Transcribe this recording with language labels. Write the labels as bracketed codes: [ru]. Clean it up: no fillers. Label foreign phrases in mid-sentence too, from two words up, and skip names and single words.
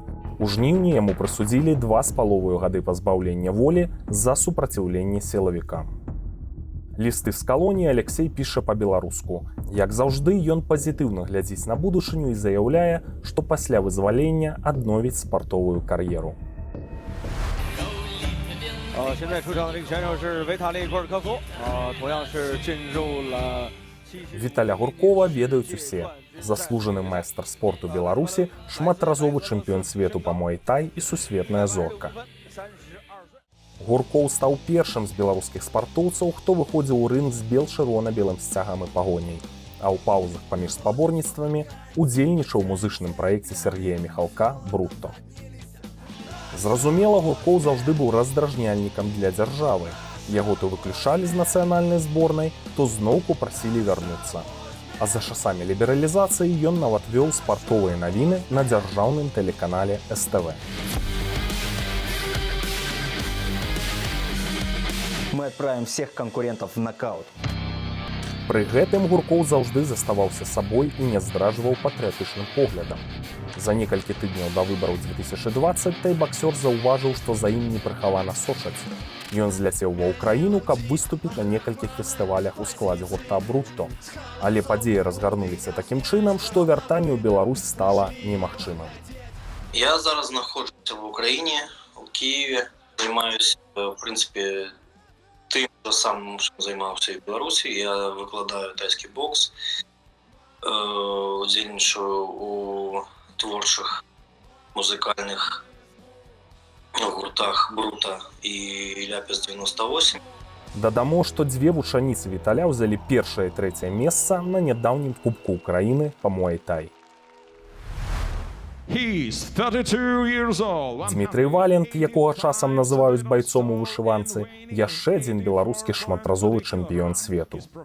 [be] У жніўні яму прысудзілі 2,5 гады пазбаўлення волі за супраціўленне сілавікам. Лісты з калоніі Алексей піша па-беларуску. Як заўжды, ён пазітыўна глядзіць на будучыню і заяўляе, што пасля вызвалення адновіць спартовую кар'еру. [zh] 现在出场的这个选手是维塔利·戈尔科夫，同样是进入了。 [be] Віталя Гуркова ведаюць усе. Заслужаны майстар спорту Беларусі, шматразовы чэмпіён свету па муай-тай і сусветная зорка. Гуркоў стаў першым з беларускіх спартоўцаў, хто выходзіў у рынг з бел-чырвона-белым сцягам і пагоняй. А ў паўзах паміж спаборніцтвамі удзельнічаў у музычным праекце Сергея Міхалка «Брутто». Зразумела, Гуркоў заўжды быў раздражняльнікам для дзяржавы. Яго то выключалі з нацыянальнай зборнай, то зноўку прасілі вярнуцца. А за часамі лібералізацыі ён нават вёў спартовыя навіны на дзяржаўным тэлеканале СТВ. [ru] Мы отправим всех конкурентов в нокаут. [be] Пры гэтым Гуркоў заўжды заставаўся сабой і не здраджваў патрыятычным поглядам. За некалькі тыдняў да выбараў 2020 тай-баксёр заўважыў, што за ім непрыхавана сочаць. Ён зляцеў ва ўкраіну, каб выступіць на некалькіх фестывалях у складзе гурта «Брутто». Але падзеі разгарнуліся такім чынам, што вяртанне ў Беларусь стала немагчымым. [uk] Я зараз знаходжуся в Україні, у Києві. Займаюся, в принципі, тим же самим, чим займався і в Білорусі. Я викладаю тайський бокс, удзельнічаю у творчих музикальних гуртах «Брута» і «Ляпіс-98». [be] Дадамо, што дзве вучаніцы Віталя ўзялі першае і трэцяе месца на нядаўнім Кубку Украіны па муай-тай. Дзмітрый Валент, якога часам называюць байцом у вышыванцы, яшчэ адзін беларускі шматразовы чэмпіён свету.